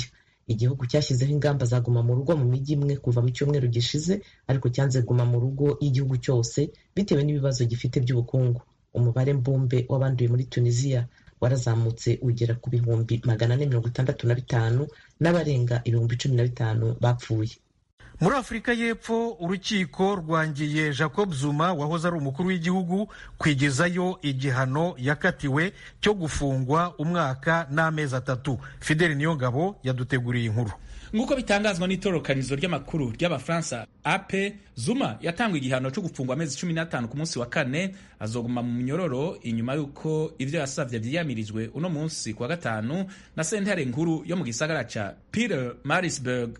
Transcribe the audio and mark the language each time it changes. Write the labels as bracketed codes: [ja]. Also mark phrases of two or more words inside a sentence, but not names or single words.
[rw] Igihugu cyashyizeho ingamba zaguma mu rugo mu mijyi imwe kuva mu cyumweru gishize, ariko cyanze guma mu rugo y'igihugu cyose bitewe n'ibibazo gifite by'ubukungu. Umubare mbumbe w'abanduye muri Tunisia warazamutse ugera ku bihumbi 465 n'abarenga ibihumbi 15 bapfuye. Muri Afurika y'Epfo urukiko rwangiye Jacob Zuma wahoze ari umukuru w'igihugu kwigezayo igihano yakatiwe cyo gufungwa umwaka n'amezi 3. Fidel Niyongabo yaduteguriye inkuru. [rn] Nguko bitangazwa n'itorokanizo ry'amakuru ry'Abafaransa AP, Zuma yatangwa igihano cyo gufungwa amezi 15 ku munsi wa kane, azoguma mu munyororo inyuma yuko ivyo yasavye vyiyamirijwe uno munsi kwa gatanu na sentare nkuru yo mu gisagara ca Pietermaritzburg.